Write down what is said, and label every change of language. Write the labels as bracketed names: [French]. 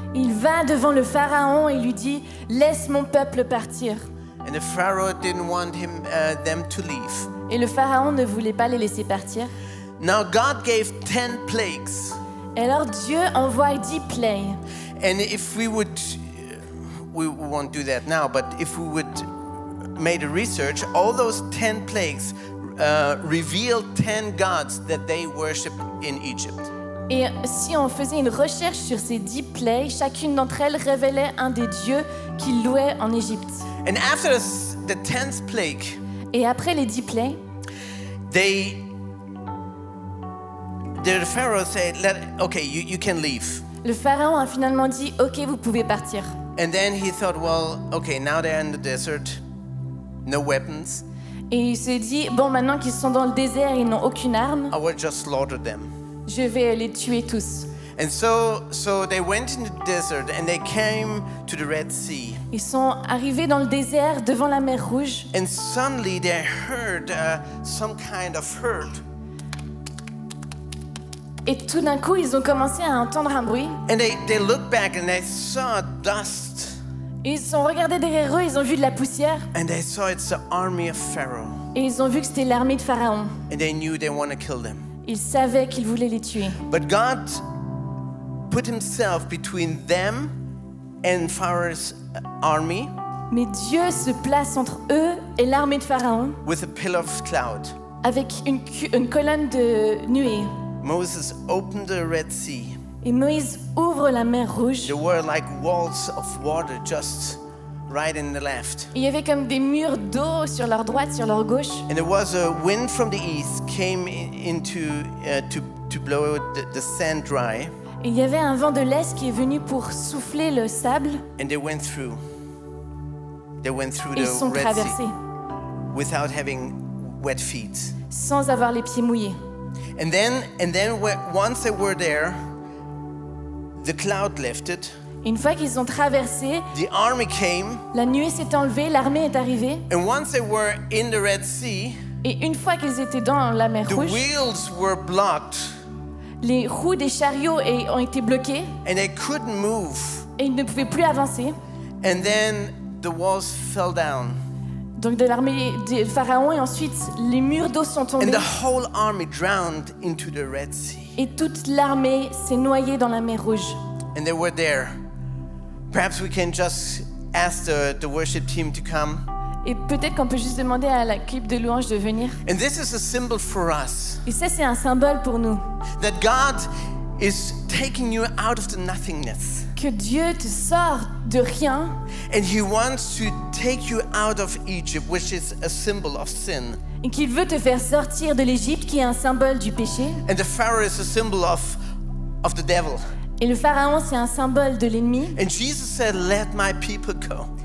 [French] Il va devant le pharaon et lui dit, laisse mon peuple partir. [English] And the Pharaoh didn't want them to leave. [French] Et le pharaon ne voulait pas les laisser partir. [English] Now God gave 10 plagues. [French] Et alors Dieu envoie 10 plaies. [English] And if we would, we won't do that now, but if we would made a research, all those 10 plagues revealed 10 gods that they worshipped in Egypt. [French] Et si on faisait une recherche sur ces 10 plaies, chacune d'entre elles révélait un des dieux qu'ils louaient en Égypte. [English] And after the 10th plague, [French] Et après les 10 plaies, [English] the Pharaoh said, okay, you can leave. [French] le pharaon a finalement dit « Ok, vous pouvez partir ». [English] And then he thought, well, okay, now they're in the desert, no weapons. [French] Et il s'est dit « Bon, maintenant qu'ils sont dans le désert, ils n'ont aucune arme, [English] I will just slaughter them. [French] je vais les tuer tous ». [English] And so they went in the desert and they came to the Red Sea. [French] Ils sont arrivés dans le désert devant la mer Rouge. [English] And suddenly they heard some kind of hurt. [French] Et tout d'un coup, ils ont commencé à entendre un bruit. [English] And they looked back and they saw dust. [French] Ils se sont regardés derrière eux, ils ont vu de la poussière. [English] And they saw it's the army of Pharaoh. [French] Et ils ont vu que c'était l'armée de Pharaon. [English] And they knew they want to kill them. [French] Ils savaient qu'ils voulaient les tuer. [English] But God put himself between them and Pharaoh's army [French] Mais Dieu se place entre eux et l'armée de Pharaon [English] with a pillar of cloud. [French] avec une colonne de nuée. [English] Moses opened the Red Sea. [French] Et Moïse ouvre la mer Rouge. [English] There were like walls of water just right in the left. [French] Il y avait comme des murs d'eau sur leur droite, sur leur gauche. [English] And there was a wind from the east came to blow the sand dry. [French] Et il y avait un vent de l'Est qui est venu pour souffler le sable. [English] And they went through. They went through [French] Et ils sont [English] the Red [French] traversés [English] Sea without having wet feet. [French] sans avoir les pieds mouillés. [English] And then once they were there, the cloud lifted. [French] Et une fois qu'ils ont traversé, [English] The army came, [French] la nuée s'est enlevée, l'armée est arrivée. [English] and once they were in the Red Sea, [French] Et une fois qu'ils étaient dans la mer [English] the [French] Rouge, [English] wheels were blocked, [French] les roues des chariots ont été bloquées [English] and they couldn't move. [French] et ils ne pouvaient plus avancer. [English] And then the walls fell down, [French] Donc de l'armée de Pharaon, et ensuite les murs d'eau sont [English] and [French] tombés [English] the whole army drowned into the Red Sea. [French] et toute l'armée s'est noyée dans la mer Rouge. [English] And they were there. Perhaps we can just ask the worship team to come. [French] Et peut-être qu'on peut juste demander à l'équipe de louange de venir. [English] And this is a symbol for us [French] Et ça, c'est un symbole pour nous. [English] that God is taking you out of the nothingness. [French] Que Dieu te sort de rien [English] And he wants to take you out of Egypt, which is a symbol of sin. [French] et qu'il veut te faire sortir de l'Égypte, qui est un symbole du péché. [English] And the Pharaoh is a symbol of the devil. [French] Et le Pharaon, c'est un symbole de l'ennemi. [English] And Jesus said, let my people go